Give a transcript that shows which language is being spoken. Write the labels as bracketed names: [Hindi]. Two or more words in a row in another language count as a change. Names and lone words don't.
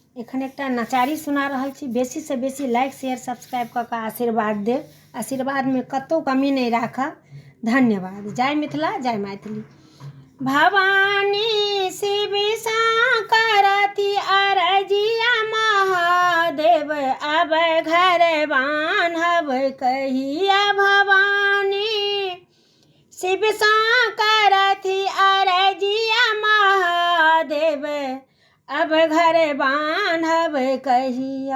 [Maithili] एखन एकटा नचारी सुना रहल छी। बेसी से बेसी [English] like share subscribe [Maithili] कऽ के आशीर्वाद देव। आशीर्वाद में कतौ कमी नहीं राखब। धन्यवाद। जय मिथिला, जय मैथिली। भवानी शिव करती अरजिया महादेव, अब घर बान्हब कहिया। भवानी शिव करती अरजिया महादेव, अब घर बान्हब कहिया।